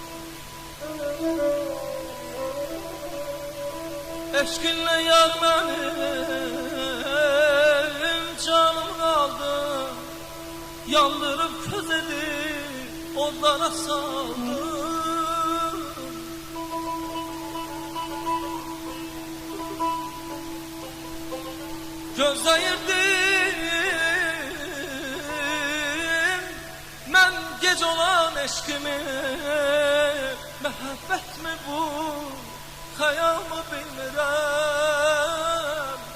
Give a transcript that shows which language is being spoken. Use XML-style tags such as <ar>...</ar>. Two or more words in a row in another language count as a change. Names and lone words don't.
<tr>eşkinle yar benim canım aldın, yandırıp közedi onlara saldın.</tr> <az>Gözləyirdim mən gec olan eşkimi, məhəbbət mi bu, xəyal mı bilmirəm.</az>